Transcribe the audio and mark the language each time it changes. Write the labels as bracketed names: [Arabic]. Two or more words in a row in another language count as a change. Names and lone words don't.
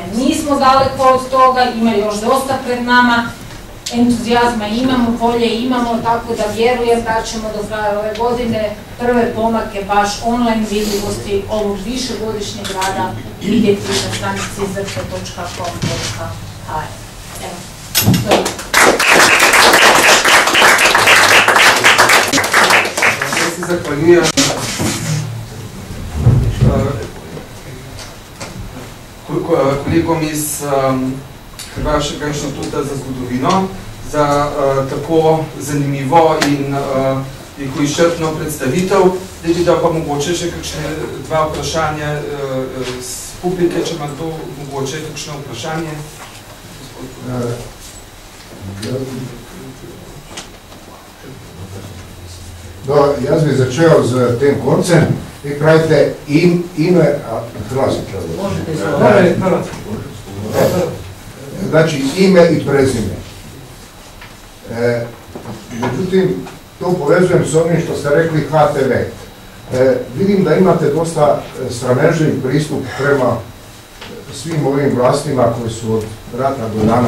[Croatian] Nismo daleko od toga, ima još dosta pred nama, entuzijazma imamo, volje imamo, tako da vjerujem da ćemo do kraja ove godine prve pomake baš online vidljivosti ovog višegodišnjeg rada vidjeti na stranici zrtve.com.hr. Evo, to je. [Slovenian] Ja se zahvaljujem kolegom iz Hrvaškega inštituta za zgodovino za tako zanimivo in izčrpno predstavitev. Zdaj bi dal pa mogoče še kakšne dva vprašanja z publike, če ima kdo mogoče kakšno vprašanje. Jaz bi začel z tem koncem. Vi pravite ime, Hrvatski pravite. [Croatian] Znači ime i prezime. Međutim, to povezujem s onim što ste rekli HTV. Vidim da imate dosta sramežljiv pristup prema svim ovim vlastima koji su od rata do danas.